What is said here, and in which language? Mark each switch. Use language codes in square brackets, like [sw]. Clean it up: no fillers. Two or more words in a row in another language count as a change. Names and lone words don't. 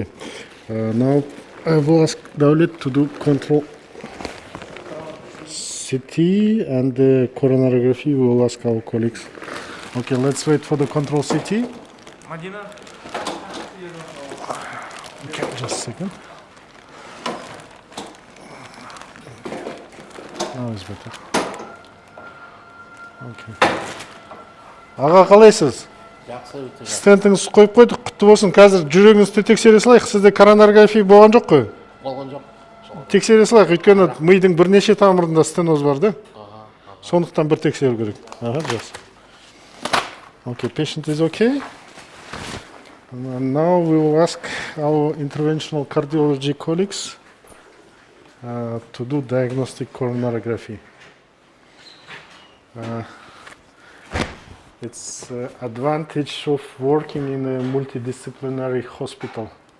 [en] Now I will ask Davlet to do control CT and the coronarography. We will ask our colleagues. Okay, let's wait for the control CT. Madina. Okay, just a second. Now it's better. Okay. [kk] Аға қалайсыз? Жақсы өте жақсы. Стентіңізді қойып қойдық, құтты болсын. Қазір жүрегіңізді тексере салайық. Сізде коронарография болған жоқ қой? Болған жоқ. Тексере салайық, өйткені мидың бірнеше тамырында стеноз бар да. Сондықтан бір тексеру керек. Аға, жақсы. [en] Okay, patient is okay. And now we will ask our interventional cardiology colleagues to do diagnostic coronarography. It's advantage of working in a multidisciplinary hospital.